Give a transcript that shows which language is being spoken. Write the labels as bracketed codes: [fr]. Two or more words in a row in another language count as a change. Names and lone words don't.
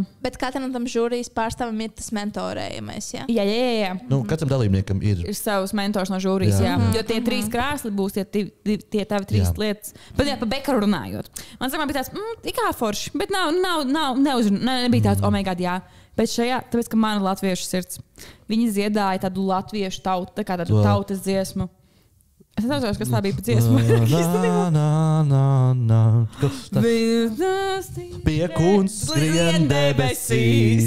[lv] Bet katram tam žūrijas pārstāvam ir tas mentorējumais, jā? Jā. Nu, katram dalībniekam ir savs mentors no žūrijas, jā. Jo tie 3 krāsli būs tie tavi 3 lietas. Bet jā, pa Bekaru runājot. Man sākumā bija tāds, kā forši, bet nebija tāds, [en] oh my God, [lv] jā. Bet šajā, tāpēc, ka man ir latviešu sirds, viņi dziedāja tādu latviešu tautu, tā kā tādu tautas dziesmu. Es nezinu, kas tā bija pa dziesmu. Piekuns skrien debesīs.